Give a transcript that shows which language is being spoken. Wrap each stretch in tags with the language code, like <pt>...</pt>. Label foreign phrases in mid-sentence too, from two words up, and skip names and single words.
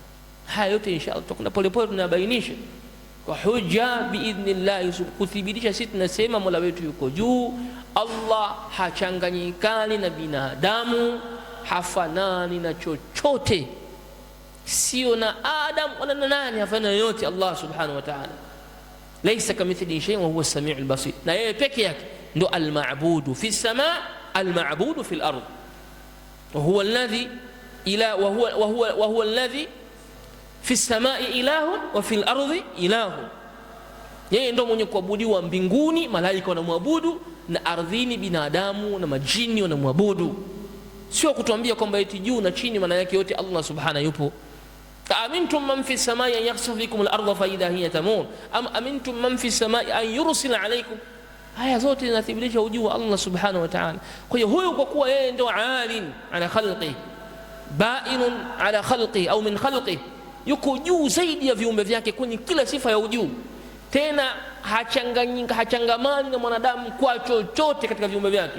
<sw>Haya yote inshallah tutakwenda polepole tunabainisha kwa hujja biidhnillah, kuthibitisha sisi tunasema Mola wetu yuko juu. Allah hachanganyikani na binadamu, hafanani na chochote, sio na Adam wala na nani, hafanani yote Allah</sw> <ar>سبحانه وتعالى. ليس كمثله شيء وهو السميع البصير,</ar> <sw>na yeye peke yake ndo</sw> <ar>المعبود في السماء المعبود في الأرض وهو الذي إلا وهو الذي في السماء إله وفي الأرض إله.</ar> <sw>Yeye ndo mwenye kuabudiwa mbinguni, malaika wanamwabudu, na ardhini binadamu na majini wanamwabudu. Sio kutuambia kwamba eti juu na chini, maana yake yote Allah subhanahu yupo.</sw> <ar>أأمنتم من في السماء أن يخسف بكم الأرض فإذا هي تمور أم أمنتم من في السماء أن يرسل عليكم.</ar> <sw>Haya zote zinathibitisha ujuu wa Allah</sw> <ar>سبحانه وتعالى.</ar> <sw>Kwa hiyo huyo, kwa kuwa yeye ndio</sw> <ar>عال على خلقه بائن على خلقه أو من خلقه,</ar> <sw>yuko juu zaidi ya viumbe vyake kwenye kila sifa ya ujuu, tena hachangamani na mwanadamu kwa chochote katika viumbe vyake.</sw>